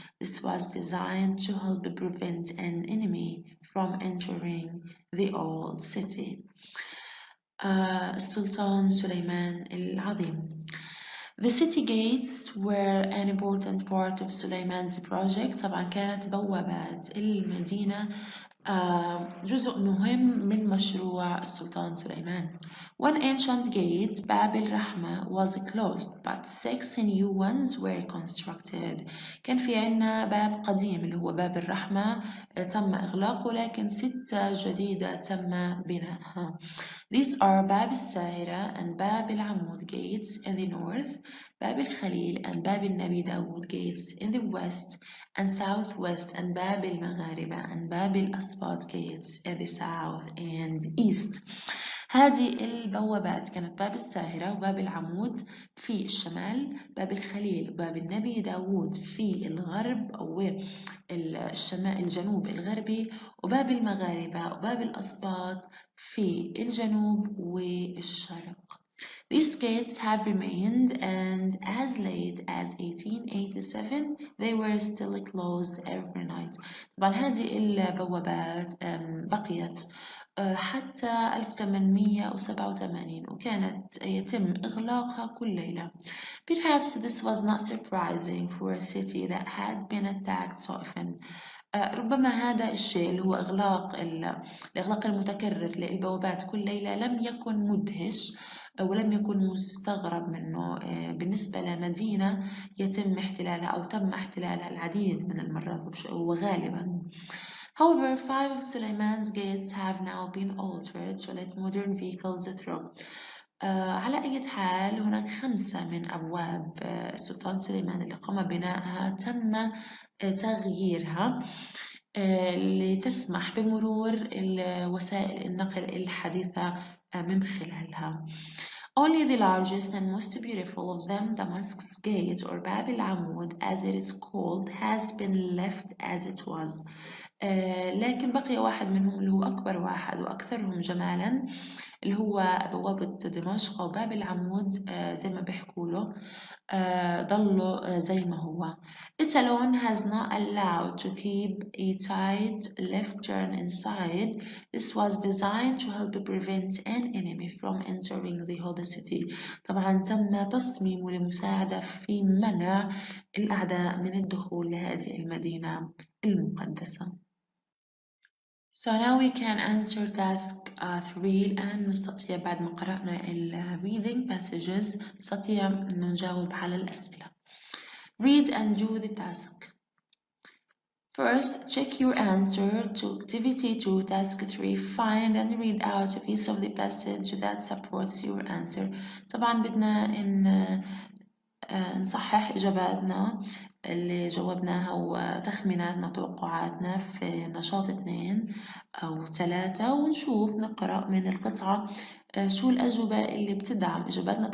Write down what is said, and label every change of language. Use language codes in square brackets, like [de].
[en] This was designed to help prevent an enemy from entering the old city. [ar] السلطان سليمان العظيم. [en] The city gates were an important part of Suleiman's project. [ar] طبعا كانت بوابات المدينة جزء مهم من مشروع السلطان سليمان. [en] One ancient gate, Bab al-Rahma, was closed, but 6 new ones were constructed. [ar] كان في عنا باب قديم اللي هو باب الرحمة تم إغلاقه، لكن 6 جديدة تم بنائها. [en] These are Bab al-Sahira and Bab al-Amud gates in the north, Bab al-Khalil and Bab al-Nabi Dawud gates in the west and southwest, and Bab al-Maghariba and Bab al-Asbat gates in the south and east. [ar] هذه البوابات كانت باب الساهرة وباب العمود في الشمال، باب الخليل وباب النبي داود في الغرب أو الشمال الجنوب الغربي، وباب المغاربة وباب الأسباط في الجنوب والشرق. [en] These gates have remained, and as late as 1887 they were still closed every night. [ar] طبعا هذه البوابات بقيت حتى 1887 وكانت يتم إغلاقها كل ليلة. [en] Perhaps this was not surprising for a city that had been attacked so often. [ar] ربما هذا الشيء اللي هو الإغلاق المتكرر للبوابات كل ليلة لم يكن مدهش ولم يكن مستغرب منه بالنسبة لمدينة يتم احتلالها أو تم احتلالها العديد من المرات وغالبا. [en] However, 5 of Suleiman's gates have now been altered to let modern vehicles through. [ar] على أي حال هناك 5 من أبواب السلطان سليمان اللي قام بنائها تم تغييرها لتسمح بمرور وسائل النقل الحديثة من خلالها. [en] Only the largest and most beautiful of them, Damascus Gate or Bab al-Amud as it is called, has been left as it was. [ar] لكن بقي واحد منهم اللي هو أكبر واحد وأكثرهم جمالا اللي هو بوابة دمشق أو باب العمود زي ما بيحكوا له ضلوا زي ما هو. [en] It alone has not allowed to keep a tight left turn inside. This was designed to help prevent an enemy from entering the holy city. [ar] طبعا تم تصميمه لمساعدة في منع الأعداء من الدخول لهذه المدينة المقدسة. [en] So now we can answer task 3 [ar] الآن. نستطيع بعد ما قرأنا [en] reading passages [ar] نستطيع أن نجاوب على الأسئلة. [en] Read and do the task. First, check your answer to activity 2 task 3. Find and read out a piece of the passage that supports your answer. [ar] طبعا بدنا نصحح إجاباتنا اللي جاوبناها وتخميناتنا توقعاتنا في نشاط 2 أو 3 ونشوف نقرأ من القطعة شو الأجوبة اللي بتدعم إجاباتنا.